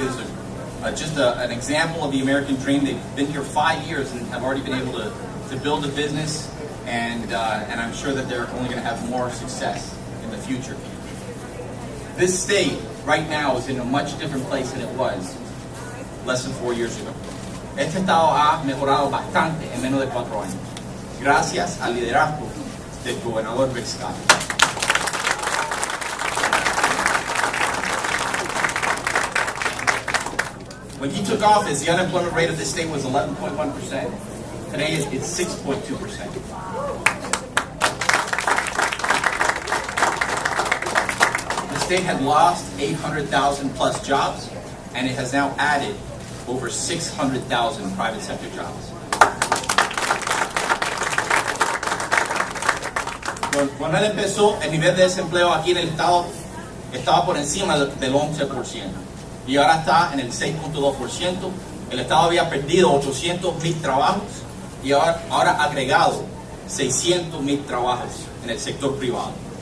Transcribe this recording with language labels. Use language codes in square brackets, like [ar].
[en] This is just an example of the American dream. They've been here 5 years and have already been able to build a business, and I'm sure that they're only going to have more success in the future. This state right now is in a much different place than it was less than 4 years ago. [es] Este estado ha mejorado bastante en menos de 4 años, gracias al liderazgo del gobernador Gov Scott. [en] When he took office, the unemployment rate of the state was 11.1%. Today it's 6.2%. The state had lost 800,000 plus jobs, and it has now added over 600,000 private sector jobs. [es] Cuando él empezó, el nivel de desempleo aquí en el estado estaba por encima del 11%. Y ahora está en el 6.2%. El estado había perdido 800,000 trabajos y ahora ha agregado 600,000 trabajos en el sector privado.